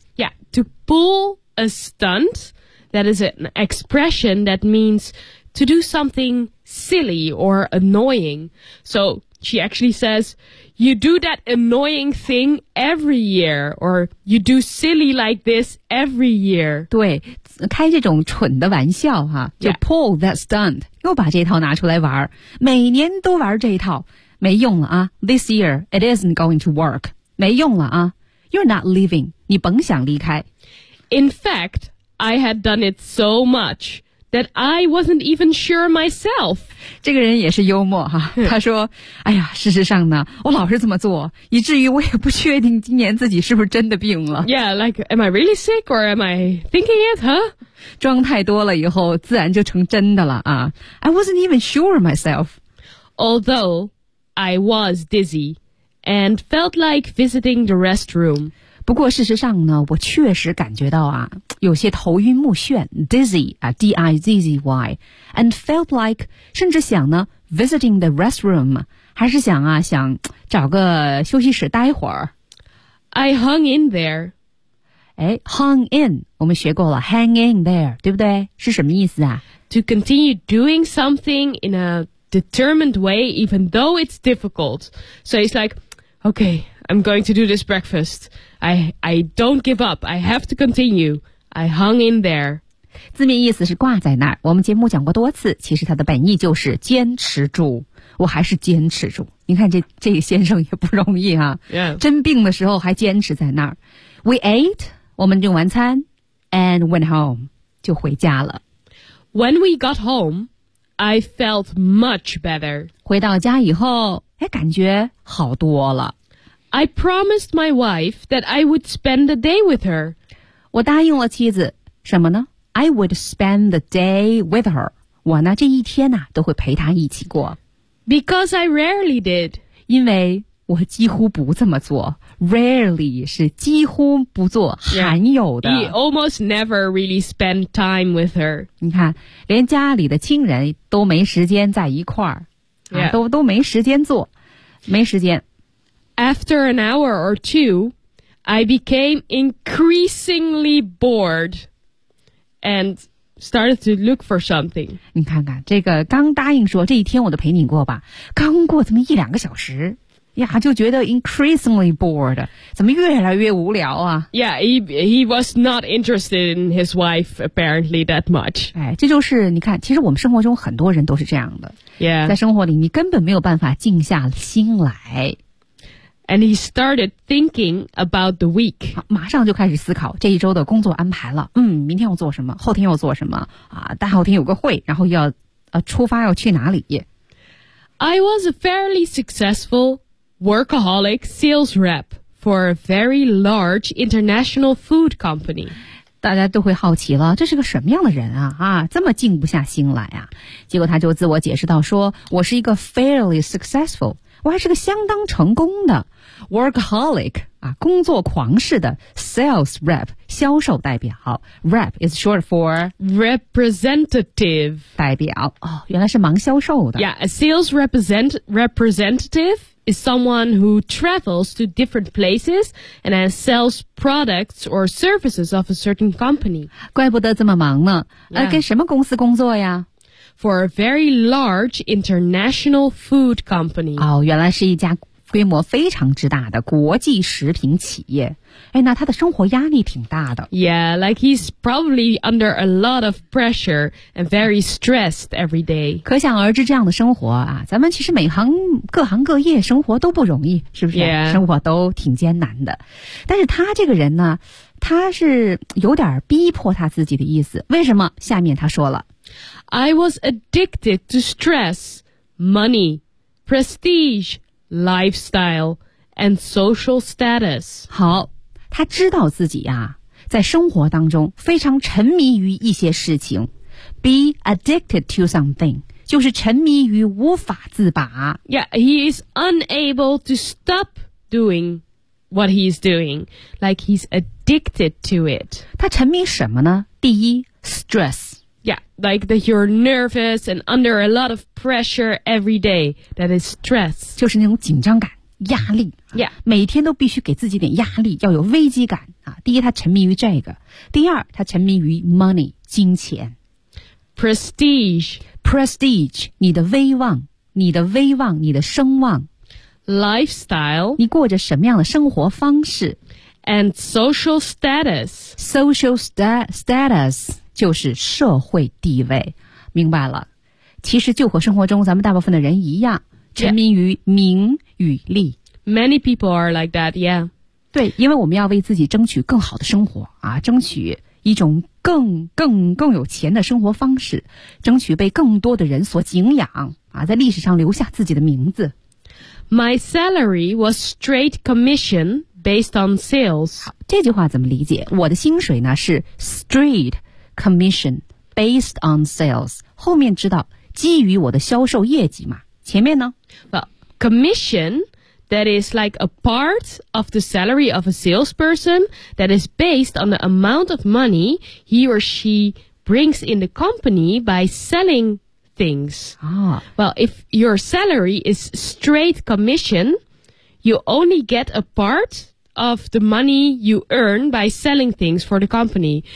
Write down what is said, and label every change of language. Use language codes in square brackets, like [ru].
[en] Yeah, to pull a stunt, that is an expression that means to do something silly or annoying. So,She actually says, you do that annoying thing every year, or you do silly like this every year. [zh] 对，开这种蠢的玩笑哈、啊，就 [en] pull that stunt, [zh] 又把这套拿出来玩，每年都玩这一套，没用了啊。 [en] This year, it isn't going to work. [zh] 没用了啊。 [en] You're not leaving. [zh] 你甭想离开。 [en] In fact, I had done it so much. That I wasn't even sure myself. [zh] 这个人也是幽默哈、啊。他说：“哎呀，事实上呢，我老是这么做，以至于我也不确定今年自己是不是真的病了。” [en] Yeah, like, am I really sick or am I thinking it, huh? [zh] 装太多了以后，自然就成真的了啊。 [en] I wasn't even sure myself. Although I was dizzy and felt like visiting the restroom. [zh] 不过事实上呢，我确实感觉到啊。有些头晕目眩 ,dizzy, D-I-Z-Z-Y, [en] and felt like, [zh] 甚至想呢 , [en] visiting the restroom, [zh] 还是想啊想找个休息室待会儿。 [en] I hung in there. [zh] 哎 ,hung in, 我们学过了 , [en] hang in there, [zh] 对不对是什么意思啊 [en] ?To continue doing something in a determined way, even though it's difficult. So it's like, okay, I'm going to do this breakfast. I don't give up, I have to continue. I hung in there. [zh] 字面意思是挂在那儿。我们节目讲过多次，其实它的本意就是坚持住。我还是坚持住。你看这个先生也不容易啊。 [en] Yeah. [zh] 真病的时候还坚持在那儿。 [en] We ate, [zh] 我们用完餐 [en] and went home, [zh] 就回家了。 [en] When we got home, I felt much better. [zh] 回到家以后，哎，感觉好多了。 [en] I promised my wife that I would spend the day with her. [zh] 我答应了妻子什么呢 ? [en] I would spend the day with her. [zh] 我呢这一天呢、啊、都会陪她一起过。 [en] Because I rarely did. [zh] 因为我几乎不这么做。 Rarely 是几乎不做、 [en] yeah. [zh] 罕有的。 [en] He almost never really spent time with her. [zh] 你看连家里的亲人都没时间在一块儿、啊 [en] yeah. [zh] 都没时间做。没时间。 [en] After an hour or two,I became increasingly bored and started to look for something. [zh] 你看看这个刚答应说这一天我都陪你过吧。刚过这么一两个小时呀就觉得 [en] increasingly bored. [zh] 怎么越来越无聊啊 [en] Yeah, he was not interested in his wife apparently that much. [zh] 哎这就是你看其实我们生活中很多人都是这样的。 [en] Yeah. [zh] 在生活里你根本没有办法静下心来。 [en] And he started thinking about the week. [zh] 马上就开始思考这一周的工作安排了。嗯，明天要做什么，后天要做什么，啊，大后天有个会，然后要，出发要去哪里。 [en] I was a fairly successful workaholic sales rep for a very large international food company. [zh] 大家都会好奇了，这是个什么样的人啊？啊，这么静不下心来啊？结果他就自我解释到说，我是一个 [en] fairly successful。 [zh] 我还是个相当成功的 workaholic 啊，工作狂式的 sales rep 销售代表 [en] rep is short for representative [zh] 代表哦，原来是忙销售的。 [en] Yeah, a sales representative is someone who travels to different places and then sells products or services of a certain company. [zh] 怪不得这么忙呢，跟什么公司工作呀？ [en] For a very large international food company. [zh] 哦，原来是一家规模非常之大的国际食品企业。哎，那他的生活压力挺大的。 [en] Yeah, like he's probably under a lot of pressure and very stressed every day. [zh] 可想而知这样的生活啊，咱们其实每行各行各业生活都不容易，是不是？ [en] Yeah. [zh] 生活都挺艰难的。但是他这个人呢，他是有点逼迫他自己的意思。为什么？下面他说了。 [en] I was addicted to stress, money, prestige, lifestyle and social status. [zh] 好，他知道自己啊，在生活当中非常沉迷于一些事情。 [en] Be addicted to something [zh] 就是沉迷于无法自拔。 [en] Yeah, he is unable to stop doing what he is doing, like he's addicted to it. [zh] 他沉迷什么呢？第一 ，stress。 [en] Yeah, like that you're nervous and under a lot of pressure every day. That is stress. [zh] 就是那种紧张感、压力。 [en] Yeah. [zh] 每天都必须给自己点压力，要有危机感啊。第一，他沉迷于这个；第二，他沉迷于 money 金钱。 [en] Prestige. Prestige. [zh] 你的威望，你的威望，你的声望。 [en] Lifestyle. [zh] 你过着什么样的生活方式。 [en] And social status. Social status. [zh] 就是社会地位，明白了。其实就和生活中咱们大部分的人一样，沉迷于名与利。 [en] Many people are like that, yeah. [zh] 对，因为我们要为自己争取更好的生活啊，争取一种更有钱的生活方式，争取被更多的人所敬仰啊，在历史上留下自己的名字。 [en] My salary was straight commission based on sales. [zh] 好，这句话怎么理解？我的薪水呢是 straight。 [en] Commission based on sales [zh] 后面知道基于我的销售业绩嘛？前面呢 [en] Well, commission that is like a part of the salary of a salesperson that is based on the amount of money he or she brings in the company by selling things、Well, if your salary is straight commission you only get a partof the money you earn by selling things for the company.